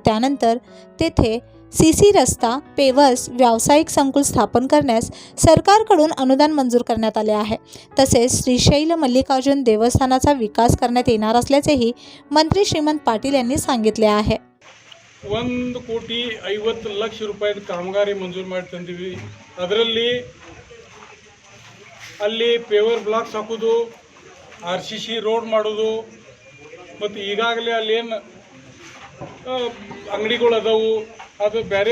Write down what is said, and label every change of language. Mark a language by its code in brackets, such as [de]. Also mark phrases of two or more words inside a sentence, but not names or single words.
[mr] त्यानंतर तेथे CC रस्ता, पेवर्स, व्यावसायिक संकुल स्थापन करण्यास सरकारकडून अनुदान मंजूर करण्यात आले आहे। तसेच श्रीशैल मल्लिकार्जुन देवस्थानाचा विकास करण्यात येणार असल्याचेही मंत्री श्रीमंत पाटील यांनी सांगितले आहे। [kn] 1,50,00,000 ರೂಪಾಯಿ ಕಾಮಗಾರಿ ಮಂಜೂರು ಮಾಡಿ ತಂದಿವಿ। ಅದರಲ್ಲಿ ಅಲ್ಲಿ [en] paver blocks [kn] ಹಾಕೋದು, [en] RCC road [kn] ಮಾಡೋದು ಮತ್ತು ಈಗಾಗಲೇ ಅಲ್ಲಿ ಏನು ಅಂಗಡಿಗಳು ಅದಾವು ಅದು ಬೇರೆ